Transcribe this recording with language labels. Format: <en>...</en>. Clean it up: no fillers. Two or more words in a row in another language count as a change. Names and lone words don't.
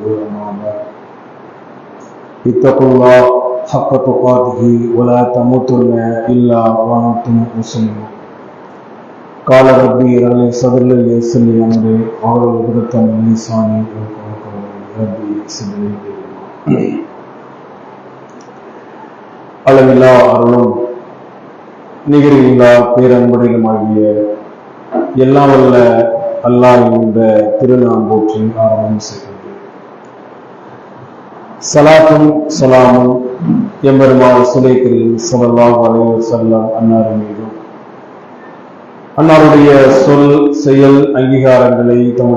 <ar>أما بعد اتقوا الله حق تقاته ولا تموتن إلا وأنتم مسلمون. قال ربي اشرح لي صدري ويسر لي أمري واحلل عقدة من لساني يفقهوا قولي. ربي صدري</ar> <ta>அளவில்லா அருளும் நிகரில்லா பேரன்புடையுமாகிய எல்லாம் வல்ல அல்லாஹ் என்ற திருநாமம் போற்றி ஆரம்பம் செய்கிறது. சலாத்தும் சலாமும் எம்பெருமான் சுலைக்கரில்</ta> <ar>صلى الله عليه وسلم</ar> <ta>அன்னார் மீதும் அன்னாருடைய சொல் செயல் அங்கீகாரங்களை தம்முடைய</ta>